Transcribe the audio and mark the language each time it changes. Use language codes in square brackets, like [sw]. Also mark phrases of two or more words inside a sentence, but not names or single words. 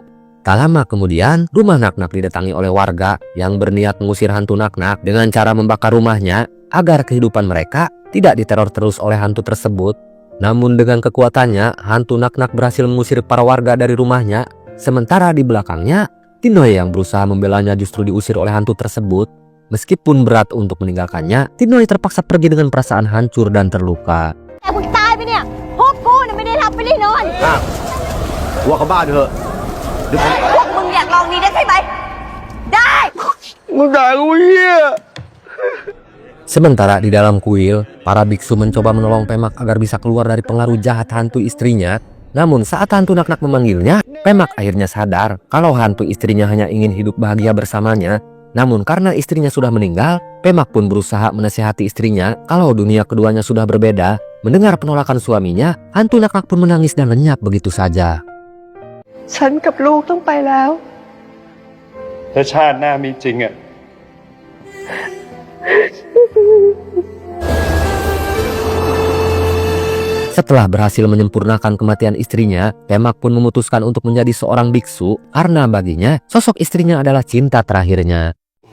[id] Tak lama kemudian, rumah Naknak didatangi oleh warga yang berniat mengusir hantu Naknak dengan cara membakar rumahnya agar kehidupan mereka tidak diteror terus oleh hantu tersebut. Namun dengan kekuatannya, hantu Naknak berhasil mengusir para warga dari rumahnya. Sementara di belakangnya, Tindoi yang berusaha membelanya justru diusir oleh hantu tersebut. Meskipun berat untuk meninggalkannya, Tindoi terpaksa pergi dengan perasaan hancur dan terluka. [th] แต่มึงตายไปเนี่ยพวกกูเนี่ยไม่ได้หลับไม่ได้นอน หัวเขาบ้าเถอะ พวกมึงอยากลองนี้ได้ใช่ไหม ได้ มึงด่ากูเหี้ย [id] Sementara di dalam kuil, para biksu mencoba menolong Pemak agar bisa keluar dari pengaruh jahat hantu istrinya. Namun saat hantu Naknak memanggilnya, Pemak akhirnya sadar kalau hantu istrinya hanya ingin hidup bahagia bersamanya. Namun karena istrinya sudah meninggal, Pemak pun berusaha menasihati istrinya kalau dunia keduanya sudah berbeda. Mendengar penolakan suaminya, hantu Naknak pun menangis dan lenyap begitu saja. [th] ฉันกับลูกต้องไปแล้ว ถ้าชาติหน้ามีจริงอ่ะ [id] Setelah berhasil menyempurnakan kematian istrinya, Pemak pun memutuskan untuk menjadi seorang biksu karena baginya sosok istrinya adalah cinta terakhirnya.